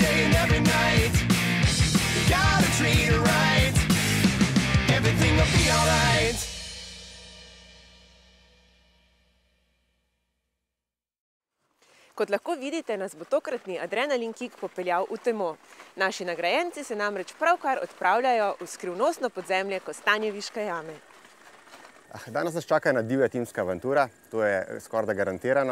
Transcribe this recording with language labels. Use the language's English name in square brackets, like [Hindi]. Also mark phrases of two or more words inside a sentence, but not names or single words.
[English] and every night. You gotta treat her right. Everything will be alright. [Slovenian] Kot lahko vidite, nas bo tokratni adrenalin kick popeljal v temo. Naši nagrajenci se namreč pravkar odpravljajo v skrivnostno podzemlje Kostanjeviške jame. Danes nas čaka ena divja timska avantura, to je skorajda garantirano.